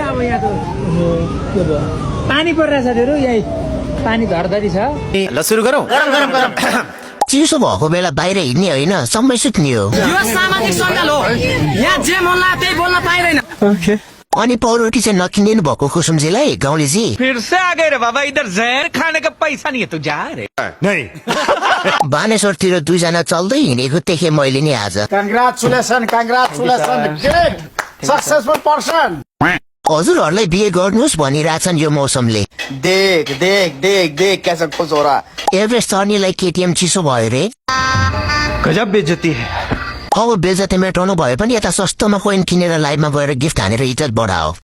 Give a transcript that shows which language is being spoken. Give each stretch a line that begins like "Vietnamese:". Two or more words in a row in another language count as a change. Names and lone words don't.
Nepali: अब यहाँ त के भयो पानी परिरहेछ धेरै यहीँ पानी धरधरी छ। ल सुरु गरौँ। चिसो भएको बेला बाहिर हिँड्ने होइन समय सुत्ने हो। यो सामाजिक सञ्जाल हो, यहाँ जे मन लाग्यो त्यही बोल्न पाइँदैन। अनि पौरोटी चाहिँ नकिनिदिनु भएको कुसुमजीलाई गाउँलेजी
Hindi: फिर से आ गए रे बाबा, इधर जहर खाने का पैसा नहीं है तू जा रे।
Nepali: बानेश्वरतिर दुईजना चल्दै हिँडेको देखेँ मैले नि आज।
English: Congratulations, great, successful person.
Nepali: हजुरहरूलाई बिहे गर्नुहोस् भनिरहेछन् यो मौसमले।
Hindi: देख देख देख देख कैसा खुश हो रहा।
Nepali: एभरेस्ट चढ्नेलाई केटीएम चिसो भयो रे।
Hindi: गजब बेइज्जती है।
Nepali: अब बेइज्जती मेटाउनु भए पनि यता सस्तोमा कोइन किनेर लाइभमा गएर गिफ्ट हानेर इज्जत बढाओ।